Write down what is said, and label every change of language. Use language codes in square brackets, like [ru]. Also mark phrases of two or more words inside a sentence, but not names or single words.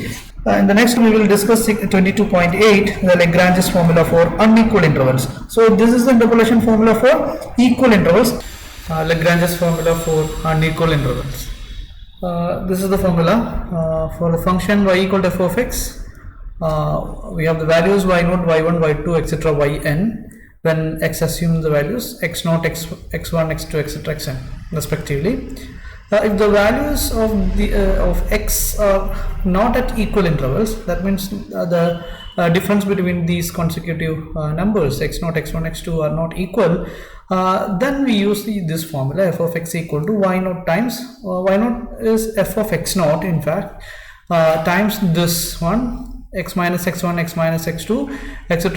[en] In the next we will discuss 22.8, the Lagrange's formula for unequal intervals. So this is the interpolation formula for equal intervals. Lagrange's formula for unequal intervals. This is the formula for the function y equal to f of x. We have the values y0, y1, y2, etc. yn. When x assumes the values x0, x1, x2, etc. xn respectively. If the values of the of x are not at equal intervals, that means the difference between these consecutive numbers x0, x1, x2 are not equal, then we use this formula f of x equal to y0 times y0 is f of x0 in fact times this one x minus x1, x minus x2, etc.